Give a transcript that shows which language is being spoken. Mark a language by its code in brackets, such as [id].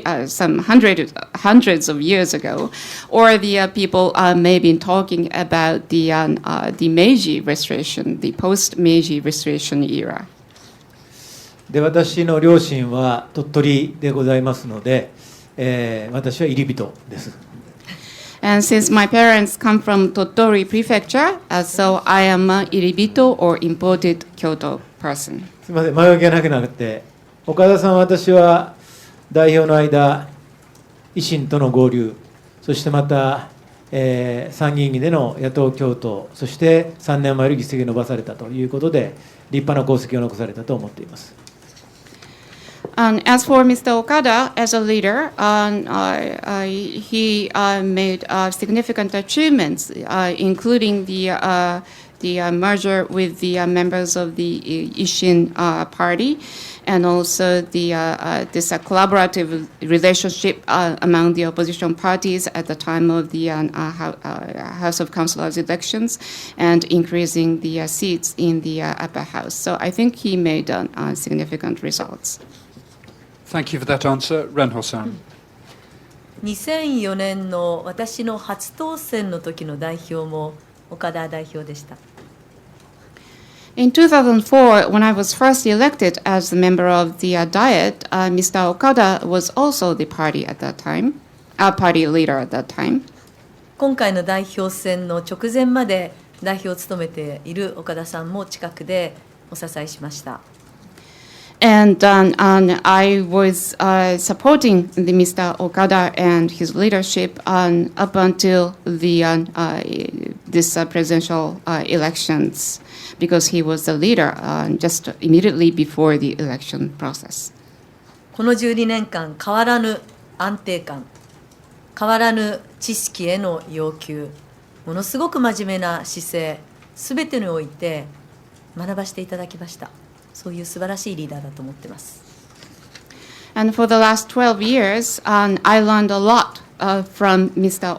[en] some hundreds of years ago, or the people may have been talking about the Meiji Restoration, the post-Meiji Restoration era. [ja] で、私の両親は鳥取でございますので、私は入り人です。 [en] And since my parents come from Tottori Prefecture, so I am a iribito or imported Kyoto person. [ja] すみません、前置きがなくなって、岡田さん、私は代表の間、維新との合流、そしてまた、参議院議での野党共闘、そして3年前より議席を伸ばされたということで、立派な功績を残されたと思っています。 [en] As for Mr. Okada, as a leader, he made significant achievements, including the the merger with the members of the Ishin party, and also the this collaborative relationship among the opposition parties at the time of the House of Councillors elections, and increasing the seats in the upper house. So I think he made significant results. Thank you for that answer. Renho-san. [ja] 2004年の私の初当選の時の代表も岡田代表でした。 [en] In 2004, when I was first elected as the member of the Diet, Mr. Okada was also the party at that time, party leader at that time. [ja] 今回の代表選の直前まで代表を務めている岡田さんも近くでお支えしました。 [en] And I was supporting the Mr. Okada and his leadership up until the this presidential elections, because he was the leader just immediately before the election process. [ja] この12年間、変わらぬ安定感、変わらぬ知識への要求、ものすごく真面目な姿勢、すべてにおいて学ばせていただきました。そういう素晴らしいリーダーだと思っています。 [en] And for the last 12 years, I learned a lot from Mr.